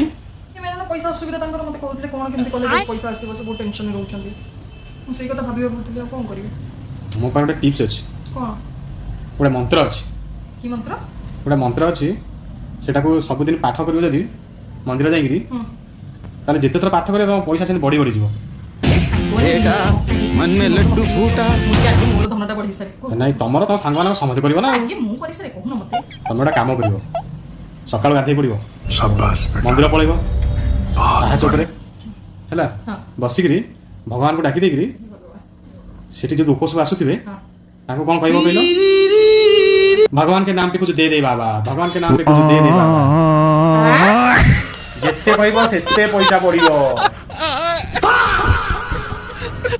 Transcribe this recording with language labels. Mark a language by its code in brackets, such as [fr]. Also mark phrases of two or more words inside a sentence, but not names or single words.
[or] ଏମାନେ ପଇସା ଅସୁବିଧା ତାଙ୍କର, ମୋତେ କହୁଥିଲେ କ'ଣ କେମିତି କଲେ ଯାଇ ପଇସା ଆସିବ, ସେ ବହୁତ ଟେନସନରେ ରହୁଛନ୍ତି। ମୁଁ ସେଇ କଥା ଭାବୁଥିଲି, ଆଉ କ'ଣ କରିବି? ମୋ ପାଖରେ ଗୋଟେ ଟିପ୍ସ ଅଛି, କ'ଣ? ଗୋଟେ ମନ୍ତ୍ର ଅଛି। କି ମନ୍ତ୍ର? ଗୋଟେ ମନ୍ତ୍ର ଅଛି, ସେଟାକୁ ସବୁଦିନ ପାଠ କରିବ ଯଦି ମନ୍ଦିର ଯାଇକିରି, ତାହେଲେ ଯେତେ ଥର ପାଠ କରିବ ତମ ପଇସା ସେମିତି ବଢ଼ି ବଢ଼ିଯିବ। [hi] बेटा मन में लड्डू फूटा। [or] ମୋର ଧନଟା ବଢ଼ି ସାରେ। ନାଇଁ ତମର ତମ ସାଙ୍ଗମାନଙ୍କୁ ସମସ୍ତେ କରିବ ନା। ଆଜ୍ଞା ମୁଁ କରିସାରେ, କହୁନ ମୋତେ। ତମେ ଗୋଟେ କାମ କରିବ, ସକାଳୁ ଗାଧେଇ ପଡ଼ିବ, [hi] शाबाश बेटा [or] ମନ୍ଦିର ପଳେଇବ, ପାହାଚ ଉପରେ ହେଲା ହଁ। ବସିକିରି ଭଗବାନଙ୍କୁ ଡାକି ଦେଇକିରି ସେଠି ଯେଉଁ ଲୋକ ସବୁ ଆସୁଥିବେ ତାଙ୍କୁ କ'ଣ କହିବ କହିଲ? [hi] भगवान के नाम पे कुछ दे दे बाबा, भगवान के नाम पे कुछ दे दे बाबा। [or] ଯେତେ କହିବ ସେତେ ପଇସା ପଡ଼ିବ।